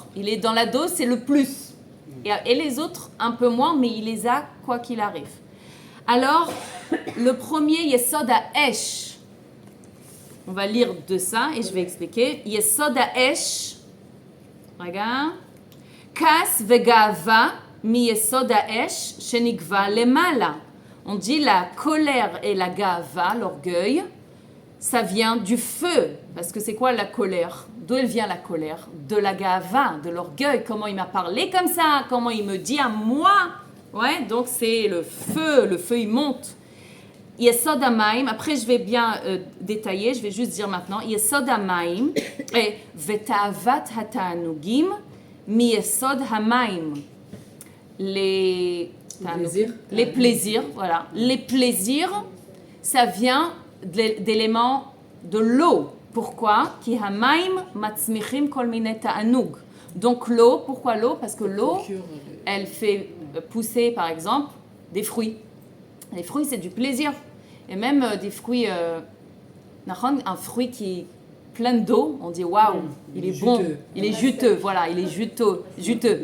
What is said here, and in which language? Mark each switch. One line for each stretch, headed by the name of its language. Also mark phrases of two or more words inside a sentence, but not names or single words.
French: Il est dans la dose, c'est le plus. Et les autres, un peu moins, mais il les a quoi qu'il arrive. Alors, le premier,
Hebrew: יסוד האש.
French: On va lire de ça et je vais expliquer.
Hebrew: יסוד האש.
French: Regarde.
Hebrew: כעס וגאוה מיסוד האש שנקבע למעלה.
French: On dit la colère et la gava, l'orgueil, ça vient du feu. Parce que c'est quoi la colère? D'où elle vient la colère? De la gava, de l'orgueil. Comment il m'a parlé comme ça? Comment il me dit à moi? Ouais, donc c'est le feu il monte.
Hebrew: יסוד המים,
French: après je vais bien détailler, je vais juste dire maintenant.
Hebrew: יסוד המים et ותאוות התענוגים מיסוד המים.
French: Les plaisirs, voilà. Les plaisirs, ça vient d'éléments de l'eau. Pourquoi?
Hebrew: כי המים מצמיחים כל מיני תענוג.
French: Donc l'eau, pourquoi l'eau? Parce que l'eau, elle fait pousser, par exemple, des fruits. Les fruits, c'est du plaisir. Et même des fruits, un fruit qui est plein d'eau, on dit waouh, il est bon, il est juteux, voilà, il est juteux.